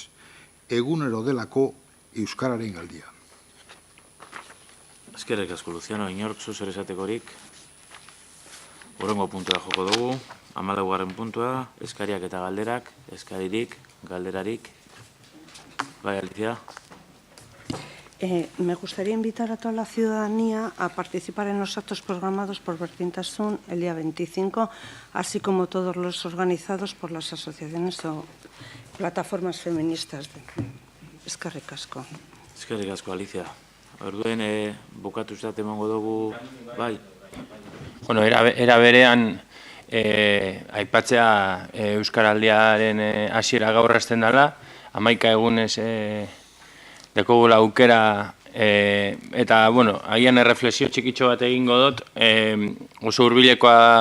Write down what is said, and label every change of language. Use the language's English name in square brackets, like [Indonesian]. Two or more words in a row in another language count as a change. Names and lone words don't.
[Basque] Egunero delako euskararen aldia. Eskerrik asko, Luciano, inork zer esatekorik. Hurrengo puntura joko dugu, 14. puntua, eskariak eta galderak, eskaririk, galderarik. Bai, Alicia. [Spanish] Me gustaría invitar a toda la ciudadanía a participar en los actos programados por Berdintasun el día 25, así como todos los organizados por las asociaciones o plataformas feministas. [Basque] Eskerrik asko. Eskerrik asko, Alicia. Orduen, bukatu zate emango dugu, bai. Bueno, era berean aipatzea Euskaraldiaren hasiera gaur hasten dela, 11 egunez dekogula aukera eta, bueno, agian erreflexio txikitxo bat egingo dut, oso hurbilekoa